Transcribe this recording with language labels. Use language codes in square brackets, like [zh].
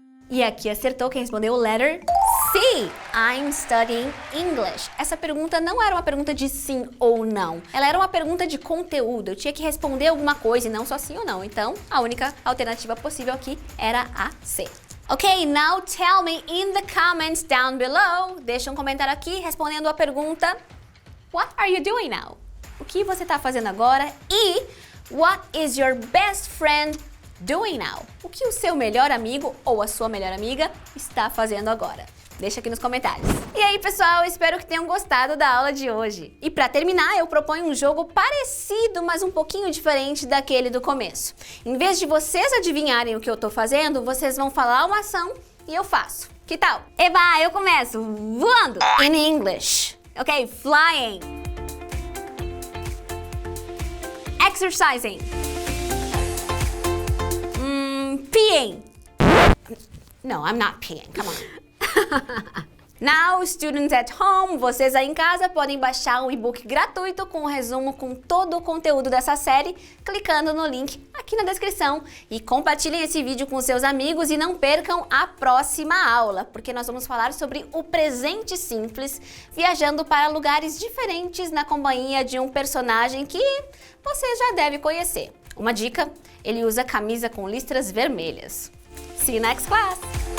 [pt] E aqui acertou quem respondeu letter C. [en] I'm studying English. [pt] Essa pergunta não era uma pergunta de sim ou não. Ela era uma pergunta de conteúdo. Eu tinha que responder alguma coisa e não só sim ou não. Então, a única alternativa possível aqui era a C. [en] Ok, now tell me in the comments down below. [pt] Deixa um comentário aqui respondendo a pergunta [en] What are you doing now? [pt] O que você está fazendo agora? [en] E What is your best friend doing now? [pt] O que o seu melhor amigo ou a sua melhor amiga está fazendo agora? Deixa aqui nos comentários. E aí, pessoal, espero que tenham gostado da aula de hoje. E para terminar, eu proponho um jogo parecido, mas um pouquinho diferente daquele do começo. Em vez de vocês adivinharem o que eu tô fazendo, vocês vão falar uma ação e eu faço. Que tal? Eba, eu começo voando. [en] In English. Ok, flying. Exercising. Peeing. No, I'm not peeing. Come on. Now, students at home, [pt] vocês aí em casa podem baixar um e-book gratuito com um resumo com todo o conteúdo dessa série, clicando no link aqui na descrição. E compartilhem esse vídeo com seus amigos e não percam a próxima aula, porque nós vamos falar sobre o presente simples, viajando para lugares diferentes na companhia de um personagem que você já deve conhecer. Uma dica, ele usa camisa com listras vermelhas. [en] See you next class!